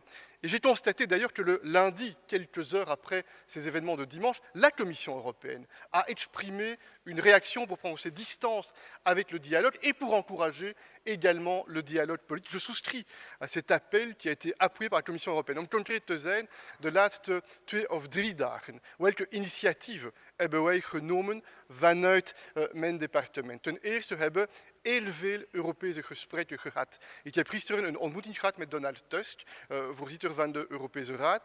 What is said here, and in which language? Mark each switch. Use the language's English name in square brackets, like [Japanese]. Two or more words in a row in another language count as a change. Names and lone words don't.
[French] Et j'ai constaté d'ailleurs que le lundi, quelques heures après ces événements de dimanche, la Commission européenne a exprimé une réaction pour prendre ses distances avec le dialogue et pour encourager également le dialogue politique. Je souscris à cet appel qui a été appuyé par la Commission européenne. [Dutch] Om concreet te zijn, de laatste 2 of 3 dagen. Welke initiatieven hebben wij genomen vanuit mijn departement? Ten eerste hebben heel veel Europese gesprekken gehad. Ik heb gisteren een ontmoeting gehad met Donald Tusk, voorzitter van de Europese Raad.